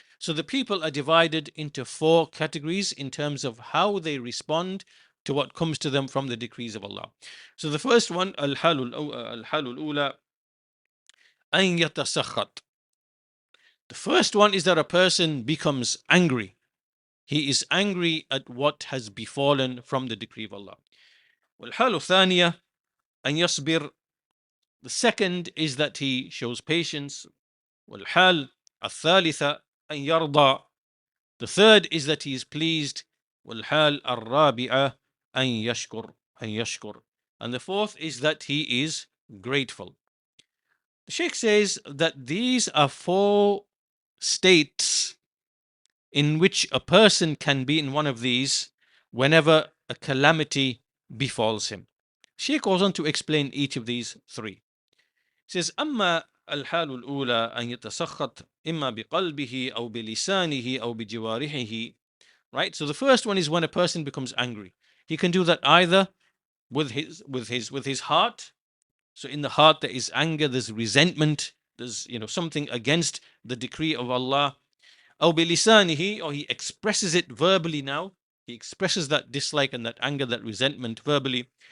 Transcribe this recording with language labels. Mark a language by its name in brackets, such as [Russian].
[English] So the people are divided into four categories in terms of how they respond to what comes to them from the decrees of Allah. So the first one, [Arabic] al-halul ula, an yatasakhat. [English] The first one is that a person becomes angry. He is angry at what has befallen from the decree of Allah. [Arabic] والحالة الثانية أن يصبر. [English] The second is that he shows patience. [Arabic] والحال الثالثة أن يرضى. [English] The third is that he is pleased. [Arabic] والحال الرابعة أن يشكر. [English] And the fourth is that he is grateful. The Sheikh says that these are four states in which a person can be in one of these whenever a calamity befalls him. Sheikh goes on to explain each of these three. He says, [Arabic] أما الحال الأولى أن يتسخط إما بقلبه أو بلسانه أو بجوارحه. [English] Right? So the first one is when a person becomes angry. He can do that either with his heart. So in the heart there is anger, there's resentment, there's something against the decree of Allah. [Arabic] أو بلسانه, [English] or he expresses it verbally now. He expresses that dislike and that anger, that resentment verbally.